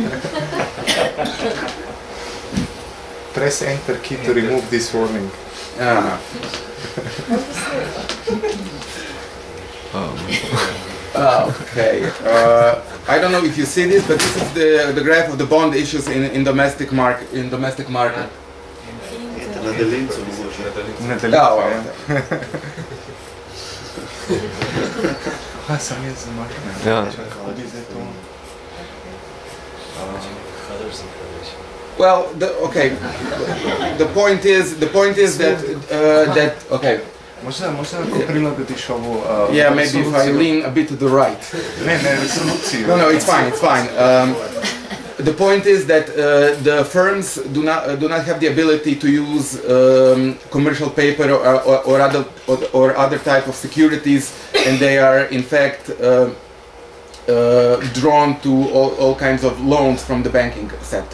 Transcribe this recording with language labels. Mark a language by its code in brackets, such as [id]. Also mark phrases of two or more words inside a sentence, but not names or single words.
[en] Press enter key to remove this warning. Okay. I don't know if you see this, but this is the graph of the bond issues in domestic market. [sl] Na daljincu mogoče. Na daljincu, ja. Sam jaz zamaknem. Ja. [en] Well, the point is that okay. [hr] Možda [sl] lahko prilagodiš [hr] ovo... [en] Yeah, maybe if I lean a bit to the right. [hr] Ne, resoluciju. [en] No, it's fine. The point is that the firms do not have the ability to use commercial paper or other type of securities, and they are in fact drawn to all kinds of loans from the banking sector.